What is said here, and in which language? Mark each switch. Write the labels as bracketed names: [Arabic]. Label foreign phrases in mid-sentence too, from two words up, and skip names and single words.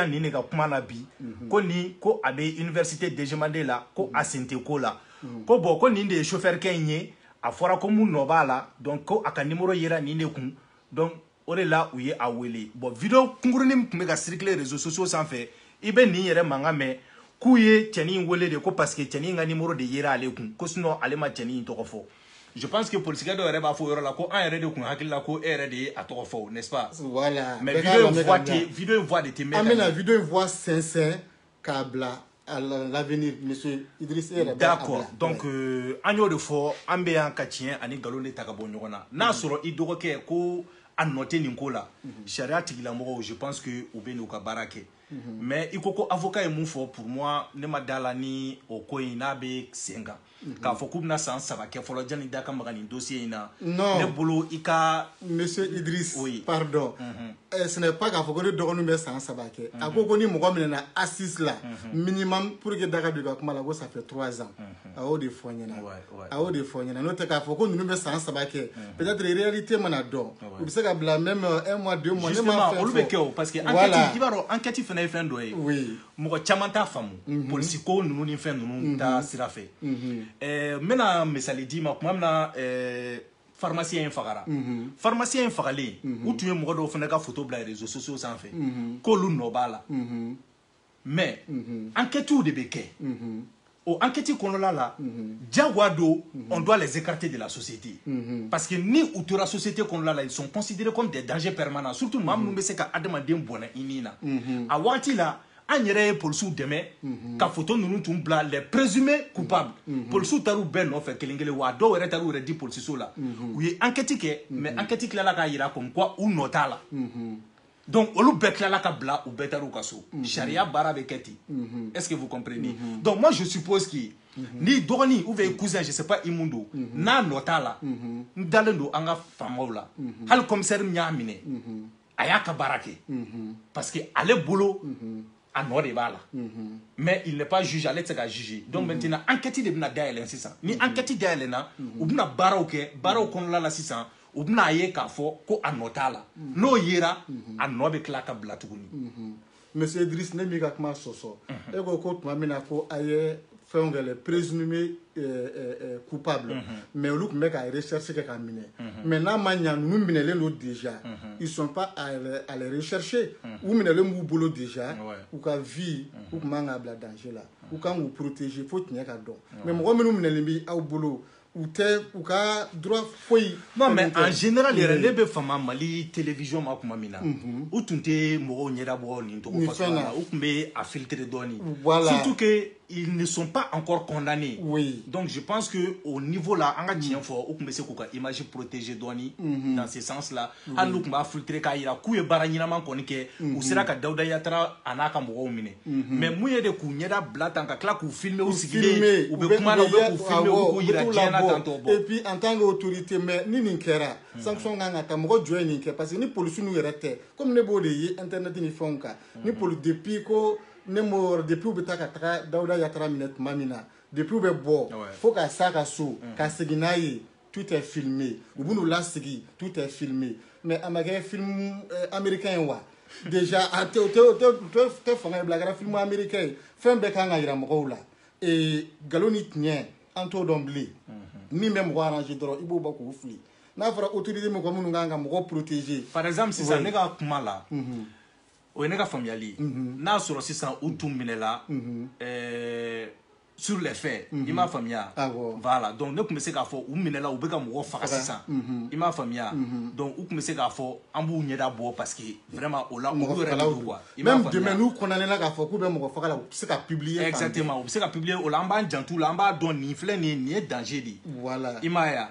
[Bambara] yan nin de ka kuma na bi ko nin ko a bɛ université DGMD la ko a sen tɛ ko la ko bon ko nin de ye chauffeur kɛ in ye a fɔra ko mun nɔ b'a la donc ko a ka numéro yera nin de kun donc o de la u ye a wele bon video kunkurunin min tun bɛ ka circuler [French] réseaux sociaux [Bambara] sanfɛ i bɛ nin yɛrɛ mankan mɛn k'u ye cɛnin wele de ko [French] parce que [Bambara] cɛnin ka numéro de yera ale kun ko sinon ale ma cɛnin tɔgɔ fɔ [French] je pense que politicien [Bambara] dɔw yɛrɛ b'a fɔ o yɔrɔ la ko an yɛrɛ de kun hakili la ko e yɛrɛ de ye a tɔgɔ fɔ [French] n'est-ce pas voilà mais video in voix de te mettre [Bambara] an bɛna video in [French] voix sincère [Bambara] k'a bila [French] à l'avenir monsieur Idriss d'accord donc [Bambara] an y'o de fɔ an bɛ yan ka tiɲɛ ani nkalon de ta ka bɔ ɲɔgɔn na n'a sɔrɔ i dɔgɔkɛ ko a nɔ tɛ nin ko la sariya tigilamɔgɔw [French] je pense que [Bambara] u bɛ n'u ka baara kɛ mais i ko avocat ye mun fɔ [French] pour moi [Bambara] ne ma da la ni o ko in n'a bɛ sen kan k'a fɔ k'u bɛna san 3 kɛ fɔlɔ janni da ka maga nin dossier in na ne bolo i ka [French] monsieur Idriss pardon ce n'est pas [Bambara] k'a fɔ ko ne dɔgɔnin bɛ san 3 kɛ a ko ni mɔgɔ minɛna assise la [French] minimum pour que [Bambara] da ka don i ka kuma la ko [French] ça fait 3 ans [Bambara] a y'o de fɔ ɲɛna n'o tɛ k'a fɔ ko ninnu bɛ san 3 kɛ [French] peut-être réalité [Bambara] mana dɔn u bɛ se ka bila [French] même 1 mois 2 mois [Bambara] ne ma fɛn fɔ olu bɛ kɛ o [French] parce que enquête [Bambara] i b'a dɔn enquête fana ye fɛn dɔ ye mɔgɔ caman t'a faamu polisi ko ninnu ni fɛn ninnu ta sira fɛ n bɛna misali d'i ma tuma min na pharmacien in fagara pharmacien in fagalen u tun ye mɔgɔ dɔw fana ka photo bila [French] réseaux sociaux [Bambara] sanfɛ k'olu nɔ b'a la [French] mais enquêtes [Bambara] de bɛ kɛ o enquête kɔnɔna la diyagoya don [French] on doit les écarter de la société parce que [Bambara] ni u tora société kɔnɔna la [French] ils sont considérés comme des dangers permanents surtout [Bambara] maa minnu bɛ se ka adamaden bɔnɛ i ni na a waati la an yɛrɛ ye polisiw dɛmɛ ka photo ninnu tun bila [French] les présumés coupables [Bambara] polisiw taar'u bɛɛ nɔfɛ kelen kelen wa dɔw yɛrɛ taar'u yɛrɛ di polisiso la u ye enquête kɛ [French] mais enquête [Bambara] tilala k'a yira [French] comme quoi [Bambara] u nɔ t'a la donc olu bɛɛ tilala ka bila u bɛɛ taar'u ka so sariya baara bɛ kɛ ten [French] est-ce que vous comprenez donc moi je suppose que [Bambara] ni dɔgɔnin ou [French] bien cousin je sais pas [Bambara] i mun don n'a nɔ t'a la n dalen don an ka faamaw la hali commissaire min y'a minɛ a y'a ka baara kɛ parce que ale bolo a nɔ de b'a la [French] mais il n'est pas juge [Bambara] ale tɛ se ka juger [French] donc maintenant enquête [Bambara] de bɛna dayɛlɛ sisan ni enquête dayɛlɛna u bɛna baaraw kɛ baaraw kɔnɔna la sisan u bɛna ye k'a fɔ ko a nɔ t'a la n'o yera a nɔ bɛ tila ka bila tuguni monsieur Idriss ne m'i ka kuma sɔsɔ e ko tuma min na ko a ye fɛnw kɛ [French] les présumés coupables mais [Bambara] olu tun bɛ ka recherche kɛ k'a minɛ mais n'a ma ɲa ninnu minɛlen don [French] déjà ils sont pas à les rechercher [Bambara] u minɛlen b'u bolo déjà u ka vie u tun man k'a bila danger la u kan k'u protéger fo tiɲɛ ka dɔn mais mɔgɔ minnu minɛlen bɛ aw bolo u ka droit foyi [French] non mais en général [Bambara] yɛrɛ ne bɛ fama Mali télévision ma tuma min na u tun tɛ mɔgɔw ɲɛdabɔ nin tɔgɔ fasuguya la u tun bɛ a filtrer dɔɔnin [French] surtout que ils ne sont pas encore condamnés donc je pense que au niveau là [Bambara] an ka tiɲɛ fɔ u tun bɛ se k'u ka [French] image protéger [Bambara] dɔɔnin [French] dans ce sens là [Bambara] hali n'u tun b'a filtrer k'a yira k'u ye baara ɲɛnama kɔni kɛ u sera ka Dawuda Yatara a n'a ka mɔgɔw minɛ mais mun ye de k'u ɲɛda bila tan ka tila k'u filmer u sigilen u bɛ kuma na u bɛ k'u filmer u bɛ k'u yira diɲɛ na tantɔ [French] et puis en tant qu'autorité mais [Bambara] ni nin kɛra sanction kan ka ta mɔgɔ jɔ ye nin kɛ parce que ni polisi n'u yɛrɛ tɛ comme ne b'o de ye internet ni fɛnw kan ni depuis ko ne m'o depuis u bɛ taa ka taga Dawuda Yatara minɛ tuma min na depuis u bɛ bɔ fo ka s'a ka so ka segin n'a ye [French] tout est filmé [Bambara] u b'u lasigi [French] tout est filmé [Bambara] mais a ma kɛ [French] film américain [Bambara] ye wa déjà a tɛ fanga ye bila a kɛra [French] film américain [Bambara] ye fɛn bɛɛ kan ka yira mɔgɔw la nkalon ni tiɲɛ an t'o dɔn bilen min bɛ mɔgɔ arranger dɔrɔn i b'o bɔ k'o fili n'a fɔra autorité mɔgɔ minnu kan ka mɔgɔ protéger [French] par exemple [Bambara] sisan ne ka kuma la o ye ne ka faamuyali ye n'a sɔrɔ sisan u tun minɛla [French] sur les faits [Bambara] i m'a faamuya [French] voilà donc [Bambara] ne tun bɛ se k'a fɔ u minɛla u bɛ ka mɔgɔ faga sisan i m'a faamuya donc u tun bɛ se k'a fɔ an b'u ɲɛda bɔ [French] parce que vraiment [Bambara] o la olu yɛrɛ de don quoi i m'a faamuya [French] même demain [Bambara] n'u condamné la k'a fɔ k'u bɛ mɔgɔ faga la u bɛ se ka publier exactement u bɛ se ka publier o la an b'an jantu la an b'a dɔn nin filɛ nin ye danger de ye